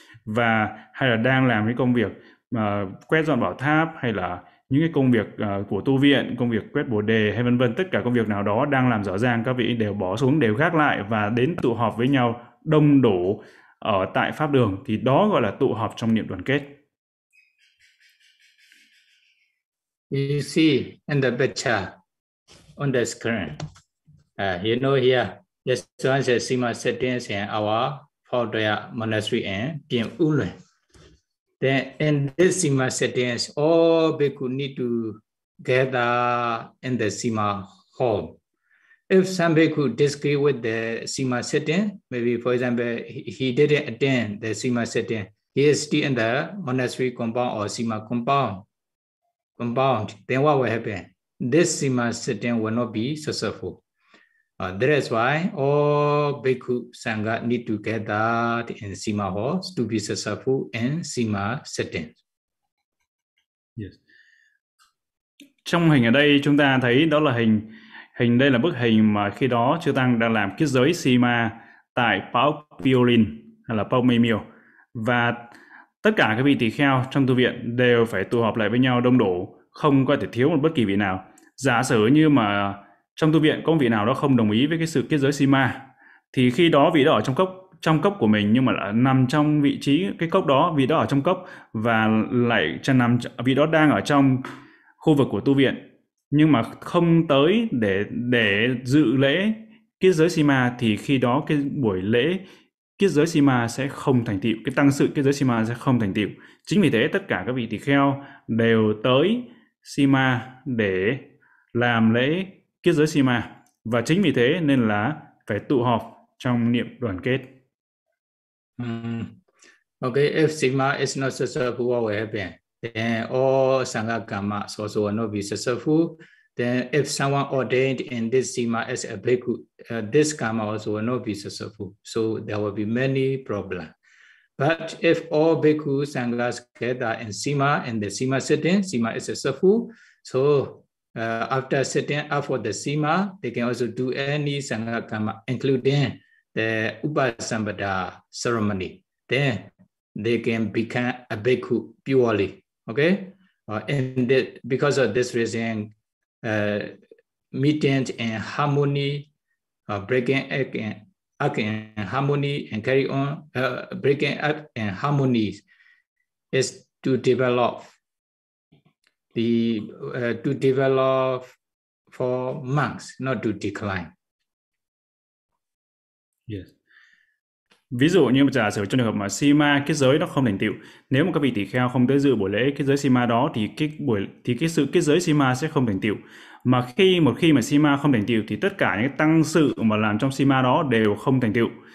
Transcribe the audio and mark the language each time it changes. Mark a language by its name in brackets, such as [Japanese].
[Vietnamese] Và hay là đang làm cái công việc quét dọn bảo tháp, hay là những cái công việc của tu viện, công việc quét bồ đề hay vân vân, tất cả công việc nào đó đang làm dở dang, các vị đều bỏ xuống, đều gác lại và đến tụ họp với nhau đông đủ ở tại pháp đường. Thì đó gọi là tụ họp trong niệm đoàn kết. [English] You see in the picture on the screen, you know here, this one says Sima Settings in our Phaudraya Monastery in Pien Ulun. Then in this Sima Settings, all bhikkhu need to gather in the Sima Hall. If some bhikkhu disagree with the Sima Setting, maybe for example, he didn't attend the Sima Setting, he is still in the monastery compound or Sima compound. Compound, then what will happen? this Sima sitting will not be successful. That is why all Bhikkhu Sangha need to get that in Sima halls to be successful in Sima sitting. Yes. [Vietnamese] Trong hình ở đây chúng ta thấy đó là hình, hình đây là bức hình mà khi đó Chư Tăng đang làm kết giới Sima tại Pao Piolin hay là Pao Mimio. Và tất cả các vị tỳ kheo trong tu viện đều phải tụ họp lại với nhau đông đủ, không có thể thiếu một bất kỳ vị nào. Giả sử như mà trong tu viện có vị nào đó không đồng ý với cái sự kết giới Sima, thì khi đó vị đó ở trong cốc của mình, nhưng mà là nằm trong vị trí cái cốc đó, vị đó ở trong cốc và lại cho nằm, vị đó đang ở trong khu vực của tu viện nhưng mà không tới để dự lễ kết giới Sima, thì khi đó cái buổi lễ kết giới Sima sẽ không thành tựu, cái tăng sự kết giới Sima sẽ không thành tựu. Chính vì thế tất cả các vị tỳ kheo đều tới Sima để làm lễ kết giới Sima, và chính vì thế nên là phải tụ họp trong niệm đoàn kết. [English] Okay, if Sima is not successful, what will happen? Then all Sangha Gamma also will not be successful. Then if someone ordained in this Sima as a bhikkhu, this Gamma also will not be successful. So there will be many problems. But if all bhikkhu Sanghas gather in Sima, in the Sima sitting, Sima is successful. So after sitting up for the Sima, they can also do any Sangha Gamma, including the Upasampada ceremony. Then they can become a bhikkhu purely. Okay, and that because of this reason, meetings and harmony, breaking up and harmony and carry on, breaking up and harmony is to develop the to develop for monks, not to decline. Yes. [Vietnamese] Ví dụ như giả sử trong trường hợp mà Sima kết giới nó không thành tựu, nếu mà các vị tỳ kheo không tới dự buổi lễ kết giới Sima đó thì cái sự kết giới Sima sẽ không thành tựu. Mà khi một khi mà Sima không thành tựu thì tất cả những tăng sự mà làm trong Sima đó đều không thành tựu.